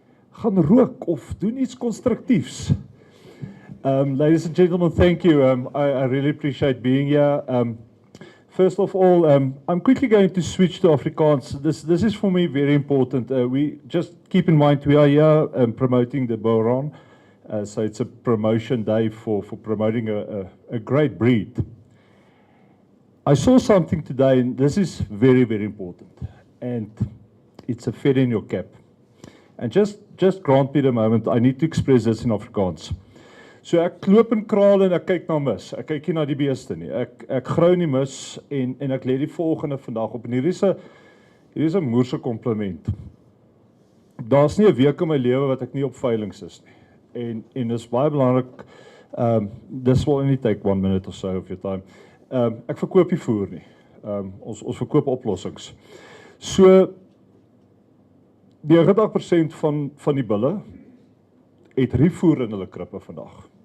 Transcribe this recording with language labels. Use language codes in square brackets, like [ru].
[af] Gaan rook of doen iets constructiefs. [en] Ladies and gentlemen, thank you. I really appreciate being here. First of all, I'm quickly going to switch to Afrikaans. This is for me very important. We just keep in mind we are here promoting the Boran. So it's a promotion day for promoting a great breed. I saw something today, and this is very, very important. And it's a feather in your cap. And just grant me the moment, I need to express this in Afrikaans. [af] So ek loop in kraal en ek kyk na mis. Ek kyk nie na die beeste nie. Ek grou nie mis en ek lê die volgende vandag op. En hier is 'n moerse kompliment. Daar's nie 'n week in my lewe wat ek nie op veilinge is nie. En dis baie belangrik. [en] This will only take 1 minute or so of your time. [af] Ek verkoop nie voer nie. Ons verkoop oplossings. So die 80% van die bulle het riefvoer in hulle krippe vandag.